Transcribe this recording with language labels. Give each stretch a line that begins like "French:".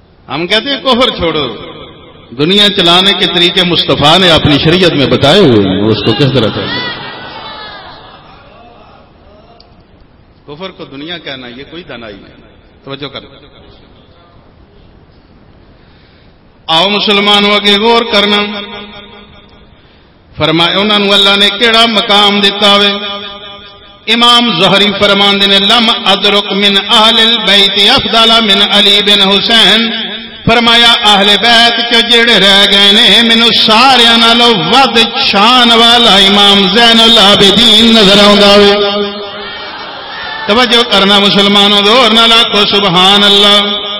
Urdu: ہم کہتے ہیں کفر چھوڑو, دنیا چلانے کے طریقے مصطفیٰ نے اپنی شریعت میں بتائے ہوئے ہیں, اس کو کس طرح چلتا ہے. کفر کو دنیا کہنا یہ کوئی دانائی نہیں. توجہ کرنا, آؤ مسلمان آگے غور کرنا.
Punjabi: فرمایا انہاں نوں اللہ نے کیڑا مقام دیتا وے, امام زہری فرماندے نے
Arabic: لم ادرک من اہل البیت افضل من علی بن حسین,
Punjabi: فرمایا اہل بیت چ جڑے رہ گئے نے مینوں سارے نالوں ود شان والا امام زین العابدین نظر آؤں گا وے.
Urdu: توجہ کرنا مسلمانوں, دور نہ لاکھو سبحان اللہ.